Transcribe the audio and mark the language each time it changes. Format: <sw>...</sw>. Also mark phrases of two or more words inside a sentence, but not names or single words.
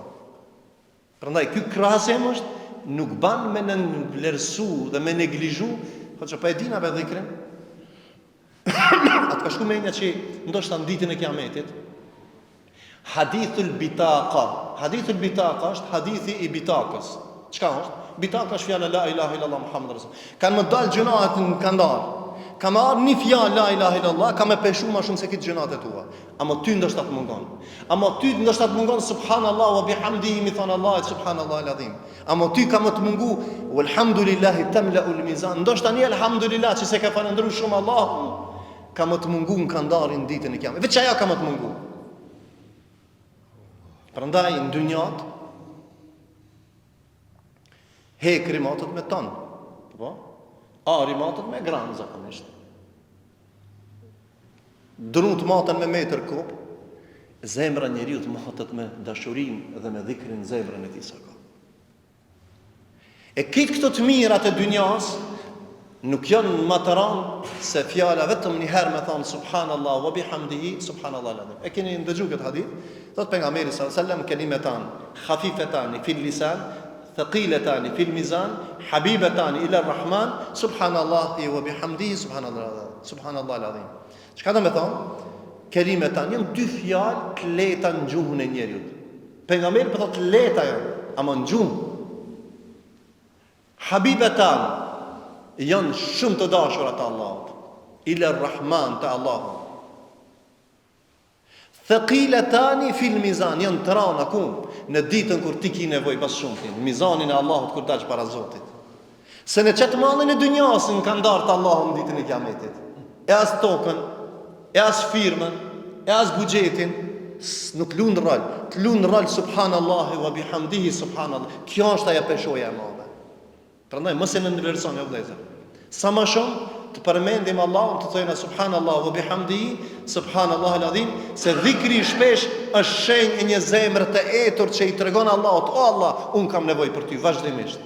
<sq>Prandaj ky krahasim është nuk ban me vlerësu dhe me neglizhu, po që pa e dina me dhikrin. Atë ka shku menja që ndoshta në ditën e Kiametit.</sq> <ar>حديث البطاقة. حديث البطاقة</ar> <sq>është hadithi i bitakës. Çka është? Bitaka është fjala</sq> <ar>لا إله إلا الله محمد رسول.</ar> <sq>Kanë më dalë gjunaat në kandar. Ka më ardhur një fjalë</sq> <ar>لا إله إلا الله,</ar> <sq>ka më peshu më shumë se këtë gjunat e tua. Ama ty ndoshta të mungon. Ama ty ndoshta të mungon</sq> <ar>سبحان الله وبحمده</ar> <sq>mi than Allah</sq> <ar>سبحان الله العظيم.</ar> <sq>Ama ty ka më të mungu</sq> <ar>والحمد لله تملأ الميزان.</ar> <sq>Ndoshta një alhamdulillah që se ka falendëruar shumë Allahun, ka më të mungu në kandarin ditën e Kiametit. Veç ajo ka më të mungu. Prandaj në dynjat hekri matët me ton. Po? Ari matët me gran zakonisht. Drut matën me metër kop, zemra njeriu të matët me dashurinë dhe me dhikrin zemrën e tij sa ka. E këto të mirat e dynjas nuk janë më të rëndë se fjala vetëm një herë me thonë</sq> <ar>سبحان الله وبحمده سبحان الله العظيم.</ar> <sq>E keni ndëgjuar këtë hadith? Thot pejgamberi</sq> <ar>صلى الله عليه وسلم كلمتان خفيفتان في اللسان ثقيلتان في الميزان حبيبتان إلى الرحمن سبحان الله وبحمده سبحان الله العظيم.</ar> <sq>Çka do të thonë? Kalimetan janë dy fjalë të lehta në gjuhën e njeriu. Pejgamberi po thotë lehta janë, ama në gjuhë. Habibatan janë shumë të dashura të Allahut.</sq> <ar>إلى الرحمن</ar> <sq>të Allahut.</sq> <ar>ثقيلتان في الميزان</ar> <sq>janë të rana ku në ditën kur ti ke nevojë pas shumtin, mizanin e Allahut kur dalsh para Zotit. Se në çet mallin e dynjasin kanë ndarë të Allahun ditën e Kiametit. E as tokën, e as firmën, e as buxhetin, nuk lund rol. Të lund rol</sq> <ar>سبحان الله وبحمده سبحان الله.</ar> <sq>Kjo është ajo peshoja e madhe. Prandaj mos e ndërvlerësoni vëllezër. Sa më shumë të përmendim Allahun, të thojmë</sq> <ar>سبحان الله وبحمده سبحان الله العظيم,</ar> <sq>se dhikri shpesh është shenjë e një zemre të etur që i tregon Allahut, o Allah, un kam nevojë për ty vazhdimisht.</sq>